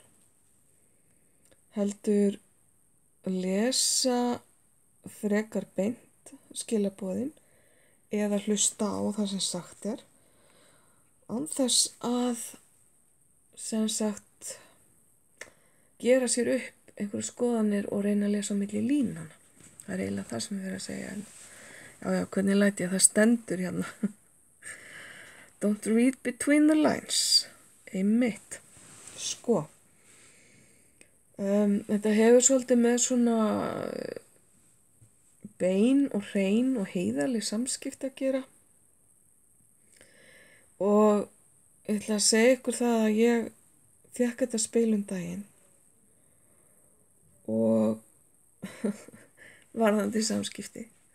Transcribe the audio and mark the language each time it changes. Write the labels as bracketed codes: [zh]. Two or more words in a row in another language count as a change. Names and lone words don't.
[is] Heldur lesa frekar beint skilaboðin eða hlusta á það sem sagt er án þess að sem sagt gera sér upp einhverju skoðanir og reyna að lesa á milli línana. Það er eiginlega það sem ég verið að segja. Já, hvernig læt ég það stendur hérna. [en] Don't read between the lines. [is] Einmitt. Sko. Þetta hefur svolítið með svona bein og hrein og heiðarleg samskipti að gera. Og ég ætla að segja ykkur það að ég fékk þetta spil daginn og varðandi samskipti.